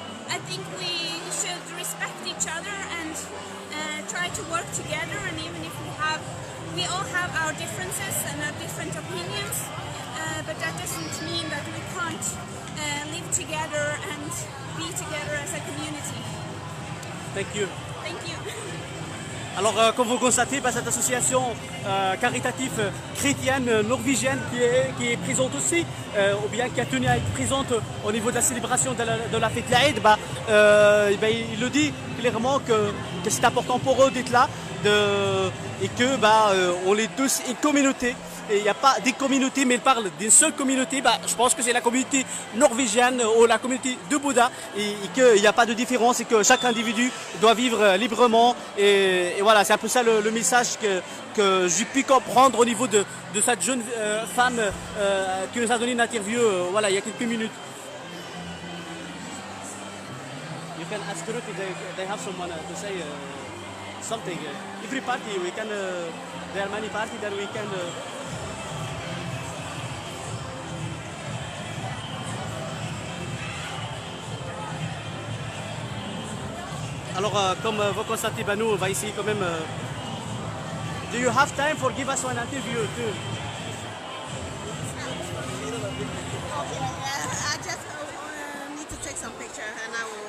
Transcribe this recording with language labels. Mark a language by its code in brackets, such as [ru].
[en] I think we should respect each other and try to work together, and even if we all have our differences and our different opinions, but that doesn't mean that we can't live together and be together as a community. Thank you. Thank you. [fr] Alors, comme vous constatez, cette association caritative chrétienne norvégienne qui est présente aussi, ou bien qui a tenu à être présente au niveau de la célébration de la fête l'Aïd, il le dit clairement que c'est important pour eux d'être là et que on est tous une communauté. Et il n'y a pas des communautés, mais il parle d'une seule communauté. Je pense que c'est la communauté norvégienne ou la communauté de Bouddha, et qu'il n'y a pas de différence et que chaque individu doit vivre librement. Et voilà, c'est un peu ça le message que j'ai pu comprendre au niveau de cette jeune femme qui nous a donné une interview il y a quelques minutes. [en] You can ask Ruth if they have someone to say something. Every party, we can, there are many parties that we can... [fr] Alors, comme vous constatez, nous, on va essayer quand même... [en] Do you have time for give us one interview too? I just need to take some picture and I will